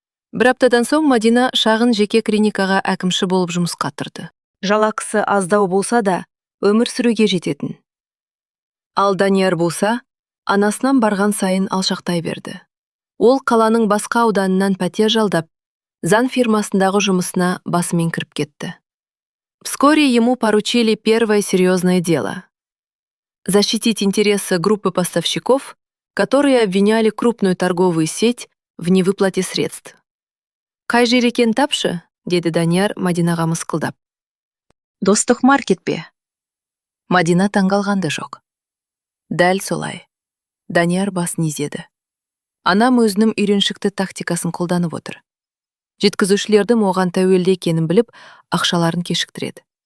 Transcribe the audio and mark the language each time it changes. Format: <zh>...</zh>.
<kk>Бір аптадан соң Мадина шағын жеке клиникаға әкімші болып жұмысқа тұрды. Жалақысы аздау болса да, өмір сүруге жететін. Ал Данияр болса, анасынан барған сайын алшақтай берді. Ол қаланың басқа ауданынан пәтер жалдап, зан фирмасындағы жұмысына басымен кіріп кетті.</kk> <ru>Вскоре ему поручили первое серьезное дело. Защитить интересы группы поставщиков, которые обвиняли крупную торговую сеть в невыплате средств.</ru> <kk>«Қай жер екен тапшы?» деді Данияр Мадинаға мысқылдап. «Достық маркет пе?» Мадина таңғалғанды жоқ. Дәл солай. Данияр басын изеді. Анам өзінің үйреншікті тактикасын қолданып отыр. Жеткізушілердің оған тәуелді екенін біліп, ақшаларын кешіктіреді.</kk>